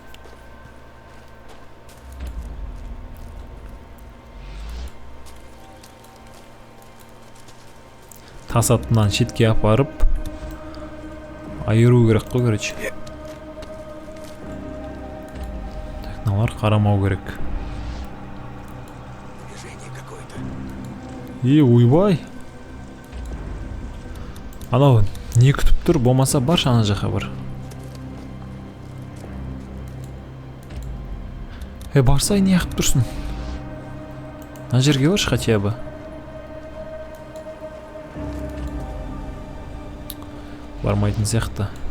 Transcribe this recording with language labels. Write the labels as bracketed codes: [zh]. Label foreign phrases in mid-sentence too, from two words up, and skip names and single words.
[kk] Тас атынан шетке апарып айыру керек қой, короче. Так, мыналар қарамау керек. [ru] Движение какое-то. [kk] Ойбай. Анау не күтіп тұр, болмаса баршы ана жаққа бар. Барсай не қып тұрсың? Ана жерге баршы [ru] хотя бы. [kk] Бармайтын сияқты.